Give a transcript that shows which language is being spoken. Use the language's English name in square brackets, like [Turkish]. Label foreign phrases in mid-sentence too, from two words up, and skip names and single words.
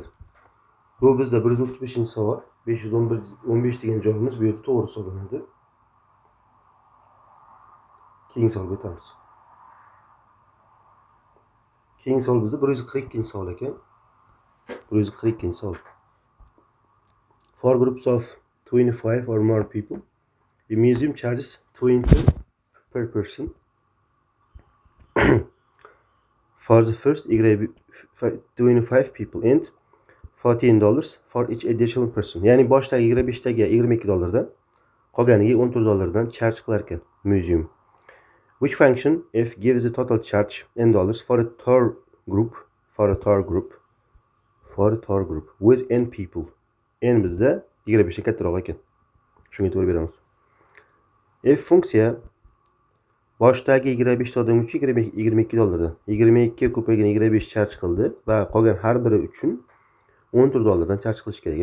[Uzbek] Bu bizda 135-savol. 515 degan javobimiz bu yerda to'g'ri hisoblanadi. Keyingi savolga o'tamiz. Keyingi savol bizda 142-savol ekan. 142-savol. [English] For groups of 25 or more people, the museum charges 20 per person. For the first 25 people and $14 for each additional person. [Uzbek] Ya'ni boshdagi 25taga $22 dan, qolganiga $14 dan charge qilar ekan museum. [English] Which function if gives a total charge in dollars for a tour group with n people. [Uzbek] N bizda 25 dan kattaroq ekan. Shunga e'tibor beramiz. If funksiya boshdagi 25 ta odam uchun $22 dan 22 ga ko'paygan 25 charge qildi va qolgan har biri uchun $14 dan charge qilish kerak.